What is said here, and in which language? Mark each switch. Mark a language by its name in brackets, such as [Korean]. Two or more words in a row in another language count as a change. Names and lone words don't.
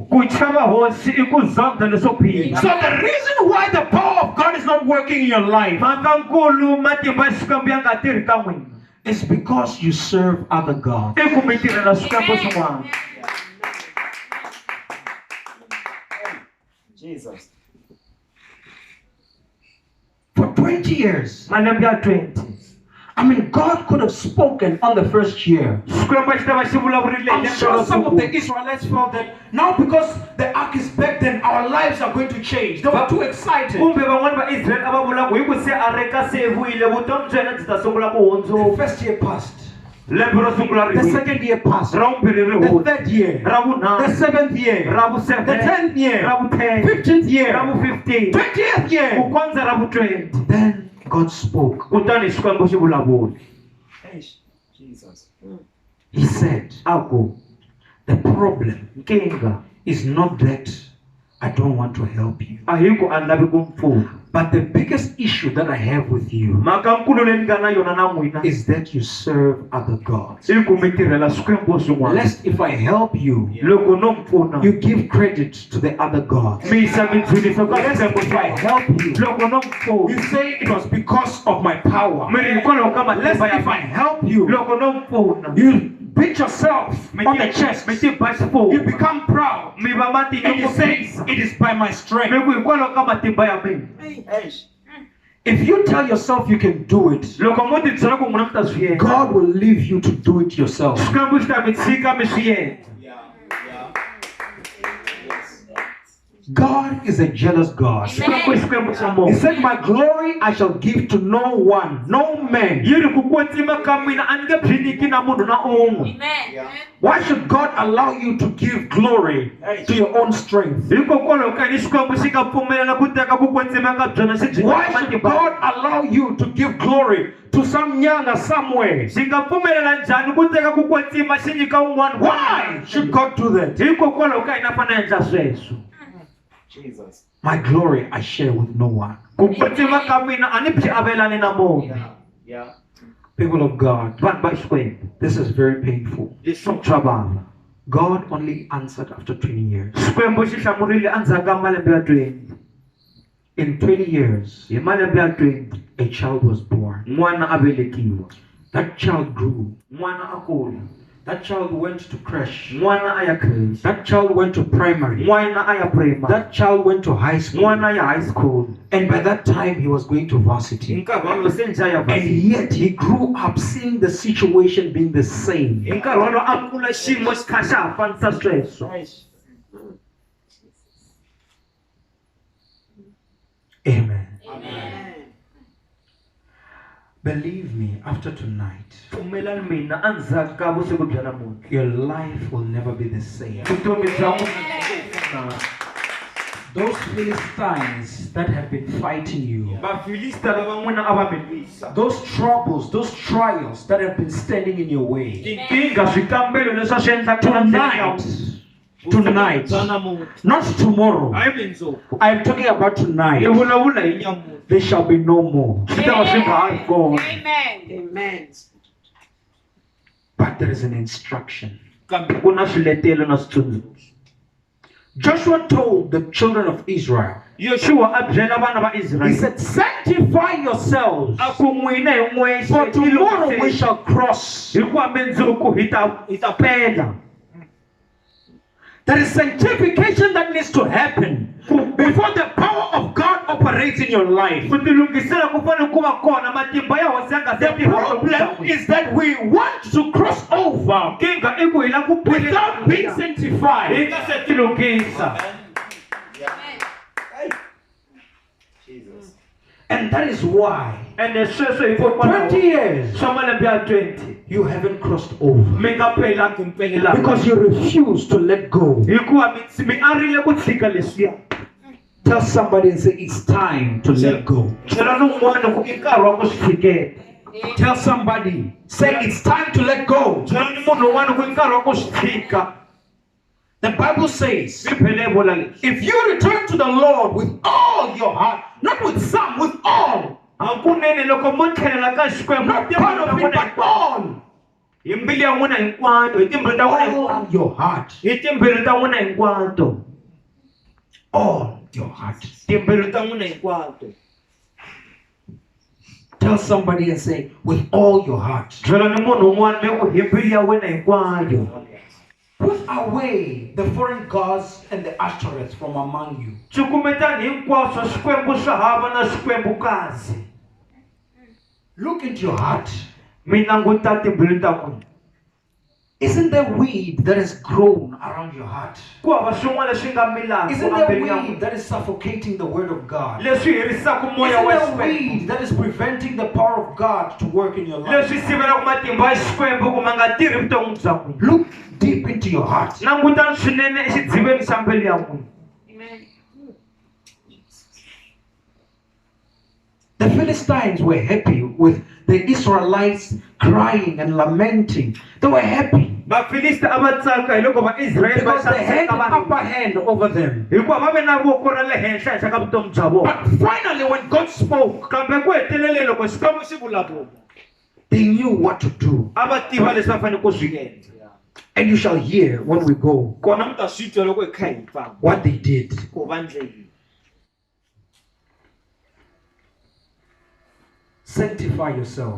[English] So the reason why the power of God is not working in your life is because you serve other gods. Jesus. For 20 years. [Tsonga] malembe ya 20 [English] I mean, God could have spoken on the first year. [Tsonga] Xikwembu xi ta va xi vulavurile [English] I'm sure some of the [Tsonga] lembe [English] Israelites felt that now because the ark is back, then our lives are going to change. They were too excited. [Tsonga] kumbe van'wani va Israel a va vula ku hi ku se a reka se vuyile vutomi bya yena byi ta sungula ku [English] The [Tsonga] hundzuka [English] first year passed. [Tsonga] lembe ro sungula [English] The [Tsonga] ri [English] second year passed. [Tsonga] ra vumbirhi ri [English] The [Tsonga] hundza [English] third year. [Tsonga] ra [English] The [Tsonga] vunharhu [English] seventh year. [Tsonga] ra vu [English] The 7 10th year. [Tsonga] ra vu 10 [English] 15th [Tsonga] ra [English] year. [Tsonga] vu 15 [English] 20th [Tsonga] ku [English] year. [Tsonga] kondza ra vu 20 [English] Then God spoke. [Tsonga] kutani Xikwembu xi vulavula [English] Jesus. He said, [Tsonga] a ku [English] the problem [Tsonga] nkingha [English] is not that I don't want to help you. [Tsonga] a hi ku a ni lavi ku mi pfuna [English] But the biggest issue that I have with you [Tsonga] mhaka nkulu leyi ni nga na yona na n'wina [English] is that you serve other gods. [Tsonga] i ku mi tirhela swikwembu swin'wana [English] Lest if I help you, [Tsonga] loko no mi pfuna [English] you give credit to the other gods. [Tsonga] mi yisa mindzhuliso ka [English] Lest [Tsonga] swikwembu [English] if I [Tsonga] swin'wana [English] help you, [Tsonga] loko no mi pfuna [English] you say it was because of my power. [Tsonga] mi ri hikwalaho ka [English] Lest [Tsonga] matimba ya [English] if I [Tsonga] mina [English] help you, [Tsonga] loko no mi pfuna [English] you beat yourself [Tsonga] mi [English] on the chest. [Tsonga] mi ti ba [English] You [Tsonga] xifuva [English] become proud. [Tsonga] mi va [English] And you say [Tsonga] matinyungubyisa [English] it is by my [Tsonga] mi [English] strength. [Tsonga] ku hikwalaho ka matimba ya mina [English] Hey. If you tell yourself you can do it, [Tsonga] loko mo ti byela ku n'wina mi ta swi endla [English] God will leave you to do it yourself. [Tsonga] swikwembu xi ta mi tshika mi swi endla [English] Yeah. Yes. God is a jealous God. [Tsonga] swikwembu i xikwembu xa [English] He [Tsonga] moya [English] said, my glory I shall give to no one, no man. [Tsonga] yi ri ku kwetsima ka mina a ni nge byi nyiki na munhu na un'we [English] Yeah. Why should God allow you to give glory to your own strength? [Tsonga] hikokwalaho ka yini xikwembu xi nga pfumelela ku teka ku kwetsima ka byona xi byi [English] Why should God allow you to give glory to some nyanga somewhere? [Tsonga] xi nga pfumelela njhani ku teka ku kwetsima xi nyika un'wana [English] Why should God do that? [Tsonga] hikokwalaho ka yini a fanele endla sweswo [English] Jesus. My glory I share with no one. [Tsonga] ku kwetsima ka mina a ni byi avelani na munhu [English] Yeah. Yeah. People of God, [Tsonga] vanhu va xikwembu [English] this is very painful. [Tsonga] leswi swa vava [English] God only answered after 20 years. [Tsonga] xikwembu xi hlamurile endzhaku ka malembe ya 20 [English] In 20 years, [Tsonga] hi malembe ya 20 [English] a child was born. [Tsonga] n'wana a velekiwa [English] That child grew. [Tsonga] n'wana a kula [English] That child went to crash. [Tsonga] n'wana a ya creche [English] That child went to primary. [Tsonga] n'wana a ya primary [English] That child went to high school. [Tsonga] n'wana ya [English] high school And by that time, he was going to [Tsonga] hi [English] varsity. [Tsonga] nkarhi wolowo se njha ya [English] And varsity yet, he grew up seeing the situation being the same. [Tsonga] hi nkarhi wolowo a kula xiyimo xi kha xa ha fanisa sweswo [English] Amen. Believe me, after tonight, [Tsonga] pfumelani mina endzhaku ka vusiku bya namuntlha [English] your life will never be the same. [Tsonga] vutomi bya n'wina [English] Those Philistines that have been fighting you, [Tsonga] vafilista lava n'wina a va mi lwisa [English] those troubles, those trials that have been standing in your way, [Tsonga] tinkingha swikambelo leswi a swi endlaka [English] tonight, [Tsonga] bya namuntlha [English] not tomorrow. [Tsonga] hayi mundzuku [English] I'm talking about [Tsonga] hi [English] tonight. [Tsonga] vulavula hi nyamutlha [English] There shall be no more. [Tsonga] swi ta va swi nga ha ri kona [English] Amen. But there is an instruction. [Tsonga] kambe ku na swiletelo na switsundzuxo [English] Joshua told the children of Israel, [Tsonga] yoshuwa a byela vana va [English] he [Tsonga] israyele [English] said, sanctify yourselves, [Tsonga] a ku n'wina hi n'wexe [English] for tomorrow we shall cross. [Tsonga] hikuva mundzuku hi ta pela [English] There is sanctification that needs to happen before the power of God operates in your life. [Tsonga] ku tilungisela ku fanele ku va kona matimba ya hosi ya nga [English] The problem is that we want to cross over [Tsonga] nkingha i ku hi la ku [English] without being [Tsonga] hi [English] sanctified. [Tsonga] nga se tilunghisa [English] Jesus. And that is why [Tsonga] ende sweswo [English] for 20 [Tsonga] hikokwalaho [English] years [Tsonga] swa malembe ya 20 [English] you haven't crossed over [Tsonga] mi nga pelangi mpelelanga [English] because you refuse to let go. [Tsonga] hikuva mi arile ku tshika leswiya [English] Tell somebody and say, it's time to let go. [Tsonga] tlhela n'wun'wana ku i nkarhi wa ku swi tshiketa [English] Tell somebody, say, it's time to let go. [Tsonga] tlhela ni munhu un'wana ku i nkarhi wa ku swi tshika [English] The Bible says, [Tsonga] bibele yi vula leswi [English] if you return to the Lord with all your heart, not with some, with all, [Tsonga] hakunene loko mo tlhelela ka xikwembu [English] not part of it, but all, [Tsonga] hi mbilu ya n'wina hinkwato hi timbilu ta n'wina hinkwato [English] all your heart, [Tsonga] hi timbilu ta n'wina hinkwato [English] all your heart. [Tsonga] timbilu ta n'wina hinkwato [English] Tell somebody and say, with all your heart. [Tsonga] byela ni munhu un'wana ni ku hi mbilu ya wena hinkwayo [English] Put away the foreign gods and the Ashtoreths from among you. [Tsonga] Cukumetani hinkwaswo swikwembu swa hava na swikwembukazi. [English] Look into your heart. [Tsonga] Mi languta timbilu ta n'wina. [English] Isn't there weed that has grown around your heart? [Tsonga] Ku hava swin'wana leswi nga milaka [English] Isn't there [Tsonga] embelweni ya [English] weed [Tsonga] n'wina. [English] that is suffocating the word of God? [Tsonga] Leswi herisaka moya [English] Isn't [Tsonga] wa [English] there [Tsonga] xikwembu. [English] weed that is preventing the power of God to work in your life? [Tsonga] Leswi sivelaka matimba ya xikwembu ku ma nga tirhi vuton'wini bya n'wina. [English] Look deep into your heart. [Tsonga] Langutani swinene exidziveni xa mbilu ya n'wina. [English] The Philistines were happy with the Israelites crying and lamenting. They were happy [Tsonga] Vafilisti a va tsaka hi loko vaIsrayele va [English] because they had [Tsonga] xaniseka [English] an [Tsonga] vanhu. [English] upper hand over them. [Tsonga] Hikuva va ve na voko ra le henhla henhla ka vutomi bya vona. [English] But finally, when God spoke, [Tsonga] Kambe ku hetelele loko Xikwembu xi vulavula, [English] they knew what to do. [Tsonga] a va tiva leswi va fanele ku swi endla. [English] And you shall hear when we go [Tsonga] Kona mi ta swi twa loko hi kha hi famba [English] what they did. [Tsonga] ku va ndleleni. [English] Sanctify yourself.